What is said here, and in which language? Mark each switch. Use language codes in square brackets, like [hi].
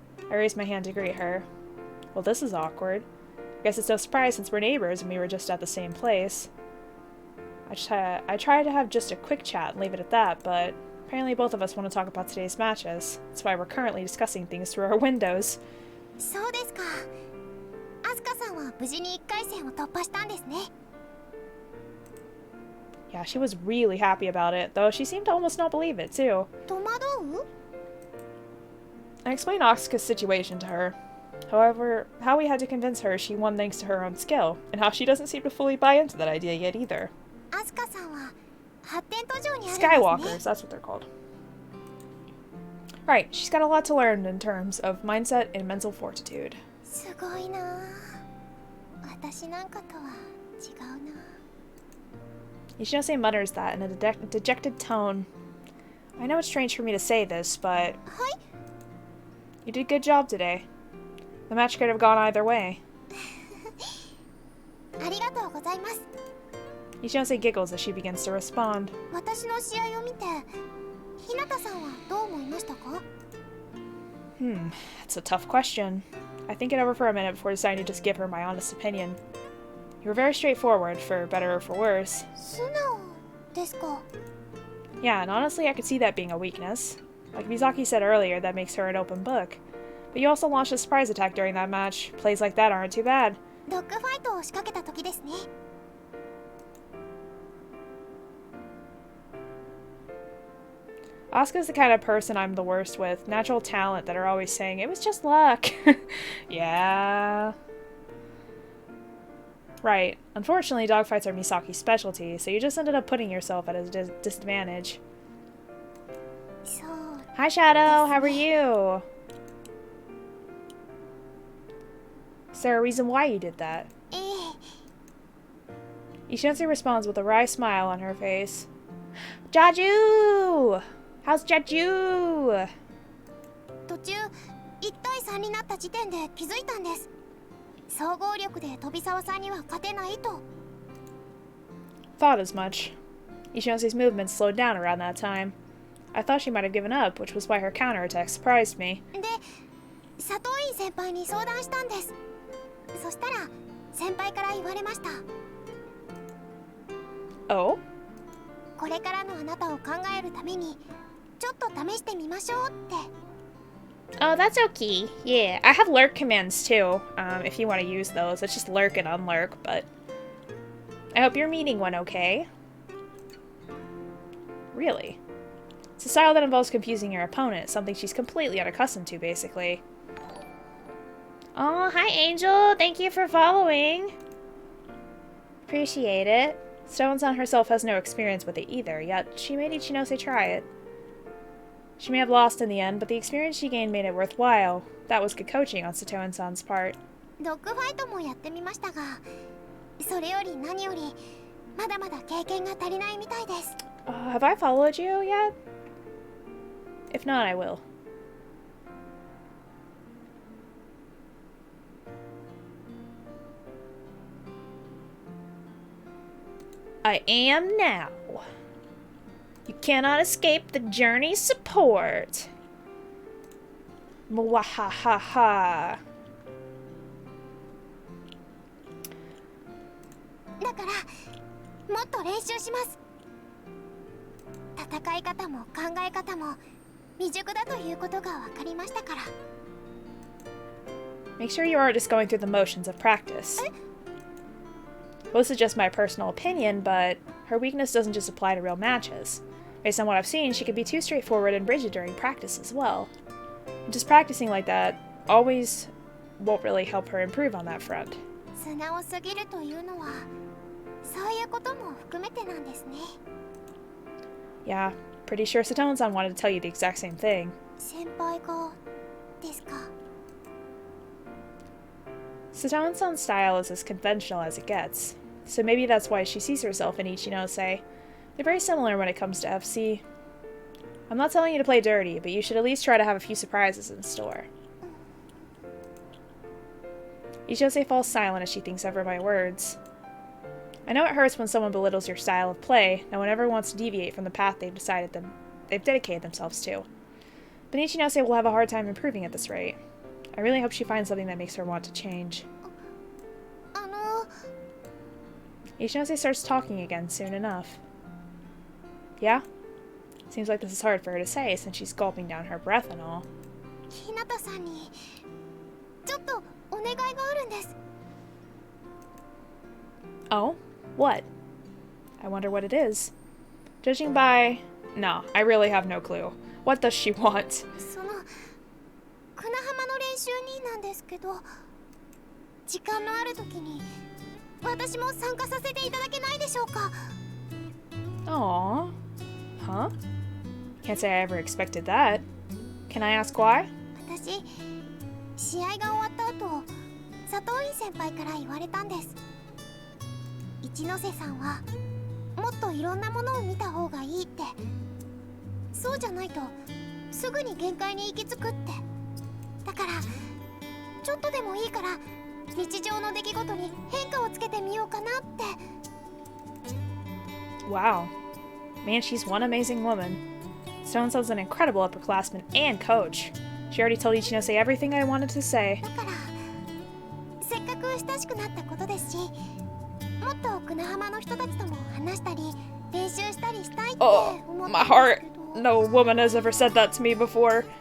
[en] I raise my hand to greet her. Well, this is awkward. I guess it's no surprise since we're neighbors and we were just at the same place. I tried to have just a quick chat and leave it at that, but apparently both of us want to talk about today's matches. That's why we're currently discussing things through our windows. [ja] そうですか。アスカさんは無事に1回戦を突破したんですね。 [en] Yeah, she was really happy about it, though she seemed to almost not believe it, too. [ja] 戸惑う？ [en] I explained Asuka's situation to her. However, how we had to convince her she won thanks to her own skill, and how she doesn't seem to fully buy into that idea yet either. [ja] アスカさんは発展途上にあるんですね。 [en] Skywalkers, that's what they're called. Right, she's got a lot to learn in terms of mindset and mental fortitude. [ja] すごいな。私なんかとは違うな。 [en] Ichinose mutters that in a dejected tone. I know it's strange for me to say this, but... [ja] はい。 [en] You did a good job today. The match could have gone either way. [ja] ありがとうございます。 [en] Ichinose giggles as she begins to respond. [ja] 私の試合を見て、日向さんはどう思いましたか？ [en] That's a tough question. I think it over for a minute before deciding to just give her my honest opinion. You were very straightforward, for better or for worse. [ja] 素直ですか？ [en] Yeah, and honestly, I could see that being a weakness. Like Mizaki said earlier, that makes her an open book. But you also launched a surprise attack during that match. Plays like that aren't too bad. [ja] ドッグファイトを仕掛けた時ですね。 [en] I Asuka's the kind of person I'm the worst with. Natural talent that are always saying, it was just luck. Yeah. Right. Unfortunately, dogfights are Misaki's specialty, so you just ended up putting yourself at a disadvantage. So, Hi, Shadow. How are you? Is there a reason why you did that? [ja] ええ [en] Ishiatsu responds with a wry smile on her face. Jaju! How's Jaju? [ja] 途中1対3になった時点で気づいたんです。総合力で飛沢さんには勝てないと。 [en] Thought as much. Ishiatsu's movements slowed down around that time. I thought she might have given up, which was why her counterattack surprised me. [ja] で、佐藤院先輩に相談したんです。そしたら先輩から言われました。 [en] Oh? これからのあなたを考えるためにちょっと試してみましょうって。 Oh, that's okay. Yeah, I have lurk commands too, if you want to use those. It's just lurk and unlurk, but... I hope your meeting went okay. Really? It's a style that involves confusing your opponent, something she's completely unaccustomed to, basically. Oh, hi Angel! Thank you for following! Appreciate it. Stone-san herself has no experience with it either, yet she made Ichinose try it. She may have lost in the end, but the experience she gained made it worthwhile. That was good coaching on Satoan-san's part. [ja] ドッグファイトもやってみましたが、それより何よりまだまだ経験が足りないみたいです。 [en] Have I followed you yet? If not, I will. I am now. You cannot escape the journey's support. Mwahahaha. [ja] だからもっと練習します。戦い方も考え方も未熟だということが分かりましたから。 [en] Make sure you aren't just going through the motions of practice. Well, this is just my personal opinion, but her weakness doesn't just apply to real matches. Based on what I've seen, she can be too straightforward and rigid during practice as well. And just practicing like that always won't really help her improve on that front. [ja] 素直すぎるというのはそういうことも含めてなんですね。 [en] Yeah, pretty sure Satoan-san wanted to tell you the exact same thing. [ja] 先輩がですか。 [en] Satoan-san's style is as conventional as it gets, so maybe that's why she sees herself in Ichinose. They're very similar when it comes to FC. I'm not telling you to play dirty, but you should at least try to have a few surprises in store. Ichinose falls silent as she thinks over my words. I know it hurts when someone belittles your style of play. No one ever wants to deviate from the path they've dedicated themselves to. But Ichinose will have a hard time improving at this rate. I really hope she finds something that makes her want to change. Ichinose starts talking again soon enough. Yeah? Seems like this is hard for her to say since she's gulping down her breath and all. [ja] 日向さんにちょっとお願いがあるんです。 [en] Oh? What? I wonder what it is. Judging by... No, I really have no clue. What does she want? [ja] そのクナハマの練習になんですけど、時間のある時に私も参加させていただけないでしょうか。 [en] Aww. Huh? Can't say I ever expected that. Can I ask why? [ja] 私、試合が終わった後、佐藤院先輩から言われたんです。一ノ瀬さんはもっといろんなものを見た方がいいって。そうじゃないとすぐに限界に行き着くって。だからちょっとでもいいから日常の出来事に変化をつけてみようかなって。 [en] Wow. Man, she's one amazing woman. Stone-san's an incredible upperclassman and coach. She already told Ichinose everything I wanted to say. [ja] だからせっかく親しくなったことですし、もっとクナハマの人たちとも話したり練習したりしたいって思ってるん [en] My [ja] です [en] heart. [ja] けど。 [en] No woman has ever said that to me before.